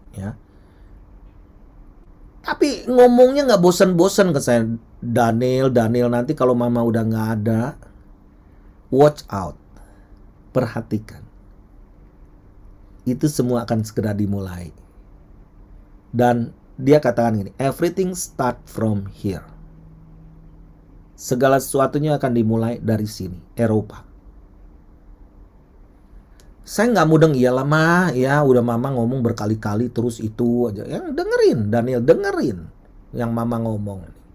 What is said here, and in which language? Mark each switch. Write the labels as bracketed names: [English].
[Indonesian] Ya. Tapi ngomongnya nggak bosan-bosan ke saya. Daniel, nanti kalau mama udah nggak ada, [English] watch out. [Indonesian] Perhatikan. Itu semua akan segera dimulai. Dan dia katakan gini, [English] everything start from here. [Indonesian] Segala sesuatunya akan dimulai dari sini, Eropa. Saya nggak mudeng, iyalah mah, ya udah mama ngomong berkali-kali terus itu aja. Yang dengerin, Daniel dengerin yang mama ngomong.